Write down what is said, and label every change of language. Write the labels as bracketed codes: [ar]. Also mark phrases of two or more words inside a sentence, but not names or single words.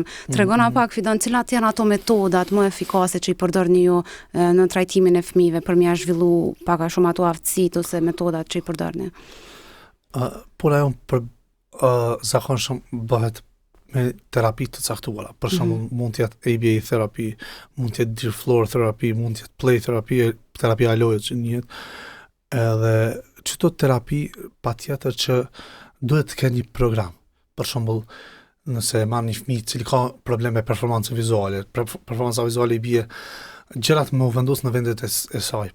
[sq] Tregona pak Fidan, cilat janë ato metodat më efikase që i përdorni ju në trajtimin e fëmijëve për m'ia zhvillu pak a shumë ato aftësitë ose metodat që i përdorni? Puna jon për zakonshëm bëhet me terapi të caktuara. Për shembull, mund të jetë [en] ABA therapy, [sq] mund të jetë [en] deep floor therapy, [sq] mund të jetë [en] play therapy, [sq] terapia lojës që njihet. Edhe çdo terapi patjetër që duhet të kenë një program. Për shembull, nëse marr një fëmijë i cili ka probleme me performancë vizuale, performanca vizuale i bie gjërat më u vendos në vendet e saj.